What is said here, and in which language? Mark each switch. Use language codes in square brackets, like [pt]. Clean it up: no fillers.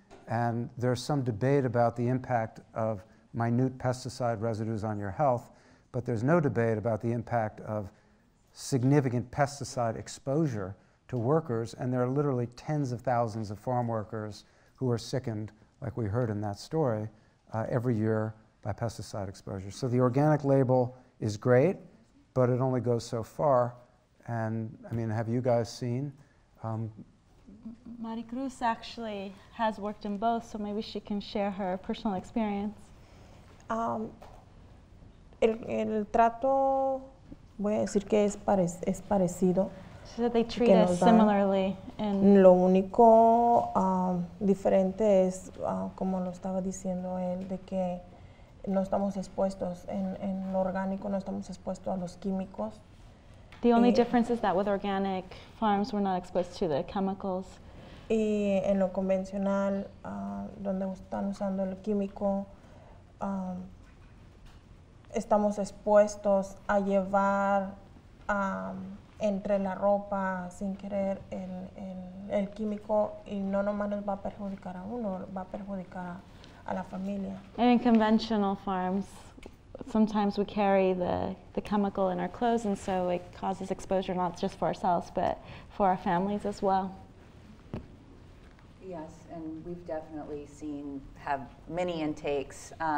[en] And there's some debate about the impact of minute pesticide residues on your health, but there's no debate about the impact of significant pesticide exposure to workers, and there are literally tens of thousands of farm workers who are sickened, like we heard in that story, every year by pesticide exposure. So the organic label is great, but it only goes so far. And I mean, have you guys seen? Maricruz actually has worked in both, so maybe she can share her personal experience. [es] El trato, voy a decir que es parecido. [en] She said they treat us similarly. [es] Lo único diferente es, como lo estaba diciendo él, de que no estamos expuestos en lo orgánico, no estamos expuestos a los químicos. [en] The only difference is that with organic farms, we're not exposed to the chemicals. [es] Y en lo convencional, donde están usando el químico, estamos expuestos a llevar entre la ropa sin querer el químico, y no nomás nos va a perjudicar a uno, va a perjudicar a la familia. [en] And in conventional farms, sometimes we carry the chemical in our clothes, and so it causes exposure not just for ourselves, but for our families as well. Yes, and we've definitely have many intakes.